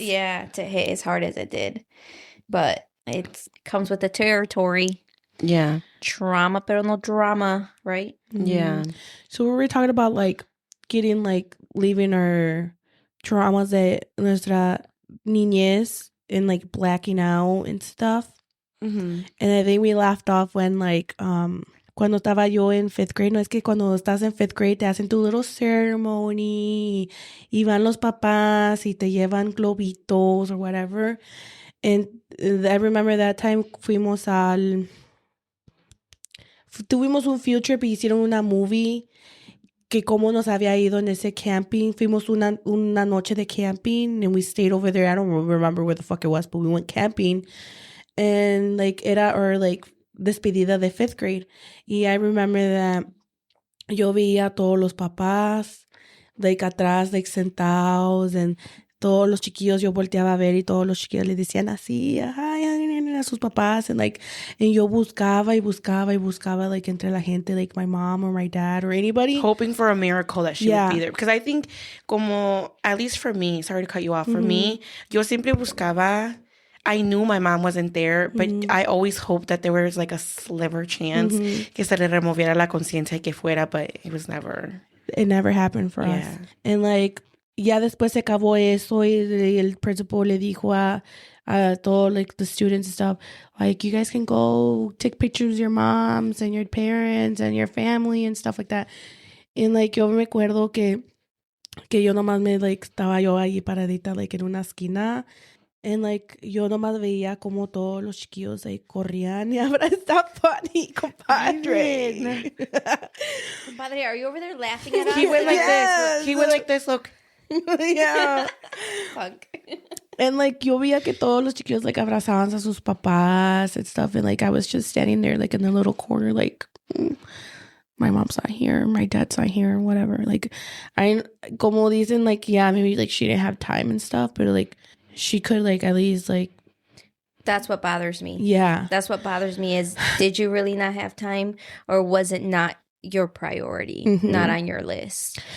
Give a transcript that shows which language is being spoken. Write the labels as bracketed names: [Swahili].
[English] Yeah, to hit as hard as it did. But it comes with the territory. Yeah. [Spanish] Trauma, pero no drama, [English] right? Yeah. So we were talking about leaving our traumas [Spanish] de nuestra niñez [English] and blacking out and stuff. Mm-hmm. And I think we laughed off when [Spanish] cuando estaba yo en 5th grade, no es que cuando estás en 5th grade te hacen tu [English] little ceremony [Spanish] y van los papás y te llevan globitos [English] or whatever. And I remember that time [Spanish] tuvimos un [English] field trip [Spanish] y hicieron una movie que cómo nos había ido en ese camping. Fuimos una noche de camping [English] and we stayed over there. I don't remember where the fuck it was, but we went camping. [Spanish] And era our despedida de 5th grade. Y [English] I remember that [Spanish] yo veía a todos los papás atrás, sentados, and todos los chiquillos yo volteaba a ver y todos los chiquillos le decían así a sus papás, and yo buscaba entre la gente, [English] my mom or my dad or anybody, hoping for a miracle that she would be there. Because I think at least for me, sorry to cut you off, for me, [Spanish] yo siempre buscaba. [English] I knew my mom wasn't there, but I always hoped that there was a sliver chance [Spanish] que se le removiera la conciencia y que fuera, [English] but it was never. It never happened for us. And [Spanish] ya después se acabó eso y el principal le dijo a todos [English] the students and stuff, you guys can go take pictures of your moms and your parents and your family and stuff like that. [Spanish] And yo me acuerdo que yo nomás estaba yo ahí paradita en una esquina. And yo nomás veía como todos los chiquillos corrían y ahora está funny, compadre. [English] Compadre, are you over there laughing at us? He went like this. He went like this, look. Yeah. Fuck. [Spanish] And yo veía que todos los chiquillos abrazaban a sus papás [English] and stuff. And I was just standing there in the little corner my mom's not here, my dad's not here, whatever. I [Spanish] como dicen [English] maybe she didn't have time and stuff, but she could at least That's what bothers me. Yeah. That's what bothers me is, did you really not have time, or was it not your priority, not on your list?